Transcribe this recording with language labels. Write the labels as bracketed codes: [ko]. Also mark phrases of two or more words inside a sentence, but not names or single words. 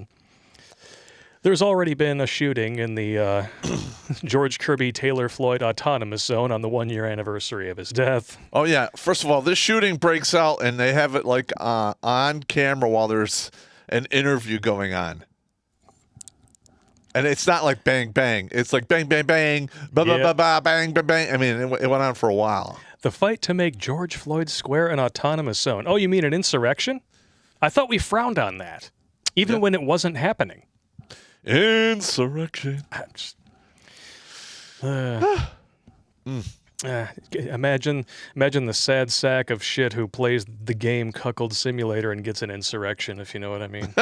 [en] There's already been a shooting in the George Kirby Taylor Floyd Autonomous Zone on the 1 year anniversary of his death. Oh, yeah. First of all, this shooting breaks out, and they have it, on camera while there's an interview going on. And it's not like bang, bang. It's like bang, bang, bang, ba, ba, ba, ba, bang, bang, bang. I mean, it went on for a while. The fight to make George Floyd Square an autonomous zone. Oh, you mean an insurrection? I thought we frowned on that, even when it wasn't happening. Insurrection. Imagine the sad sack of shit who plays the game Cuckold Simulator and gets an insurrection, if you know what I mean.